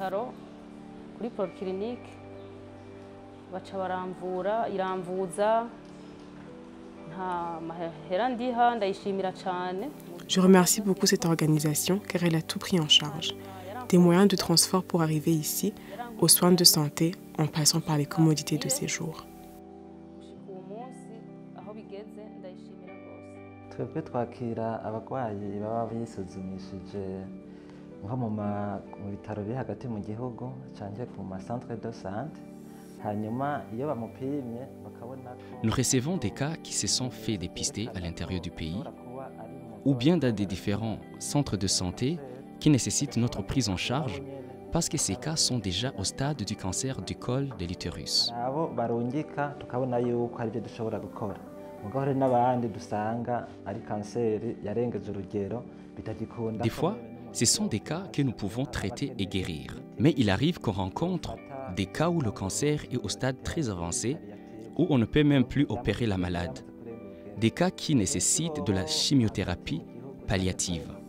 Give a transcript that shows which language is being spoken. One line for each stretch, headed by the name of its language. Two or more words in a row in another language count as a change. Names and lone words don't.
French: Je remercie beaucoup cette organisation car elle a tout pris en charge. Des moyens de transport pour arriver ici, aux soins de santé, en passant par les commodités de séjour.
Kinyarwanda: twebwe twakira abarwayi baba bisuzumishije nko mu bitaro biri hagati mu gihugu cyangwa ku ma
French: centre de santé
Kinyarwanda: hanyuma iyo bamupimye bakabona ko
French: Nous recevons des cas qui se sont fait dépister à l'intérieur du pays ou bien dans des différents centres de santé qui nécessitent notre prise en charge parce que ces cas sont déjà au stade du cancer du col de l'utérus.
Kinyarwanda: abo barungika tukabona yuko ari byo dushobora gukora.
French: Des fois, ce sont des cas que nous pouvons traiter et guérir. Mais il arrive qu'on rencontre des cas où le cancer est au stade très avancé, où on ne peut même plus opérer la malade. Des cas qui nécessitent de la chimiothérapie palliative.